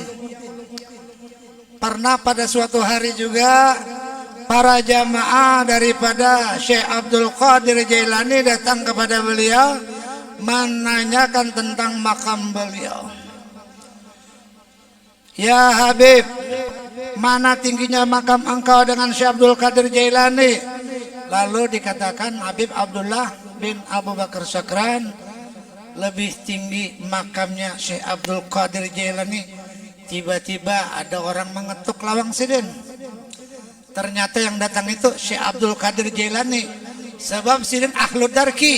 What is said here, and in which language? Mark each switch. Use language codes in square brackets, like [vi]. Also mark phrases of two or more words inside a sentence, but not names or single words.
[id] Pernah pada suatu hari juga para jamaah daripada Syekh Abdul Qadir Jailani datang kepada beliau menanyakan tentang makam beliau. Ya Habib, mana tingginya makam engkau dengan Syekh Abdul Qadir Jailani? Lalu dikatakan Habib Abdullah bin Abu Bakar Sakran lebih tinggi makamnya Syekh Abdul Qadir Jailani. [bjn] Tiba-tiba ada orang mengetuk lawang sidin. [id] Ternyata yang datang itu Syekh Abdul Qadir Jailani. [bjn] Sebab sidin [ar] أهل الدرك.